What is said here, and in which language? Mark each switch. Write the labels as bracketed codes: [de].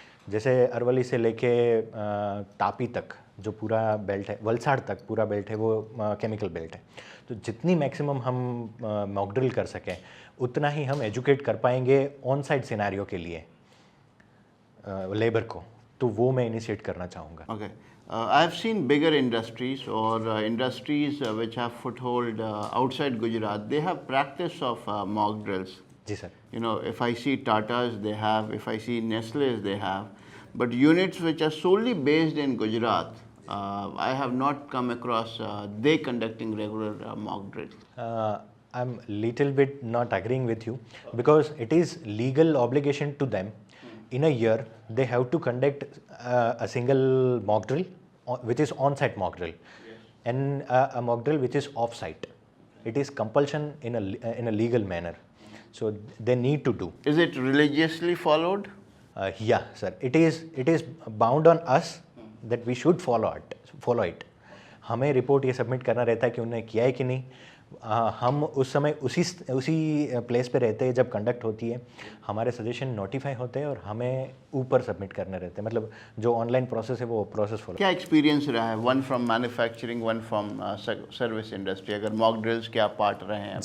[hi] जैसे अरवली से लेके तापी तक जो पूरा बेल्ट है, वलसाड़ तक पूरा बेल्ट है, वो केमिकल बेल्ट है। तो जितनी मैक्सिमम हम मॉक ड्रिल कर सकें उतना ही हम एजुकेट कर पाएंगे ऑन साइट सिनेरियो के लिए लेबर को, तो वो मैं इनिशिएट करना चाहूँगा। [en] Okay. I have seen bigger industries or industries which have foothold outside Gujarat. They have practice of mock drills. [hi] Ji sir. [en] You know, if I see Tatas, they have. If I see Nestle's, they have. But units which are solely based in Gujarat, I have not come across they conducting regular mock drills. I'm little bit not agreeing with you because it is legal obligation to them. In a year, they have to conduct a single mock drill, which is on-site mock drill, and a mock drill which is off-site. It is compulsion in a legal manner, so they need to do. Is it religiously followed? Yeah, sir. It is bound on us that we should follow it. [hi] हमें report ये submit करना रहता है कि उन्होंने किया है कि नहीं। हम उस समय उसी प्लेस पे रहते हैं जब कंडक्ट होती है, हमारे सजेशन नोटिफाई होते हैं और हमें ऊपर सबमिट करने रहते हैं। मतलब जो ऑनलाइन प्रोसेस है वो प्रोसेस फॉलो। क्या एक्सपीरियंस रहा है, [en] one from manufacturing, one from service industry, [hi] अगर मॉक ड्रिल्स क्या पार्ट रहे हैं?